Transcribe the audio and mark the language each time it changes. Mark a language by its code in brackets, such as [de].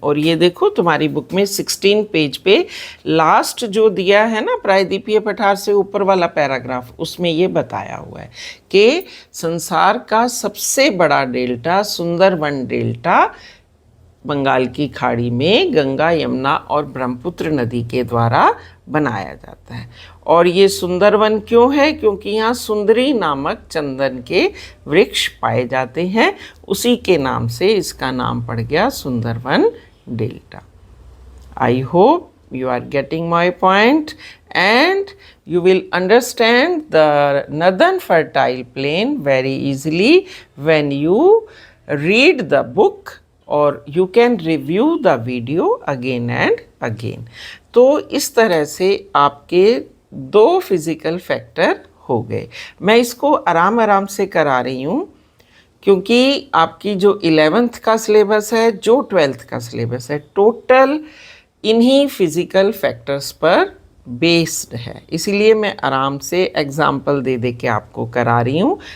[hi] और ये देखो तुम्हारी बुक में 16 पेज पे लास्ट जो दिया है ना, प्रायद्वीपीय पठार से ऊपर वाला पैराग्राफ, उसमें ये बताया हुआ है कि संसार का सबसे बड़ा डेल्टा सुंदरबन डेल्टा बंगाल की खाड़ी में गंगा, यमुना और ब्रह्मपुत्र नदी के द्वारा बनाया जाता है। और ये सुंदरवन क्यों है? क्योंकि यहाँ सुंदरी नामक चंदन के वृक्ष पाए जाते हैं, उसी के नाम से इसका नाम पड़ गया Sundarban delta. [en] I hope you are getting my point and you will understand the northern fertile plain very easily when you read the book or you can review the video again and again। [hi] तो इस तरह से आपके 2 physical factor हो गए। मैं इसको आराम आराम से करा रही हूँ क्योंकि आपकी जो 11th का सिलेबस है, जो 12th का सिलेबस है, टोटल इन्हीं फिजिकल फैक्टर्स पर बेस्ड है, इसीलिए मैं आराम से एग्जाम्पल दे दे के आपको करा रही हूँ।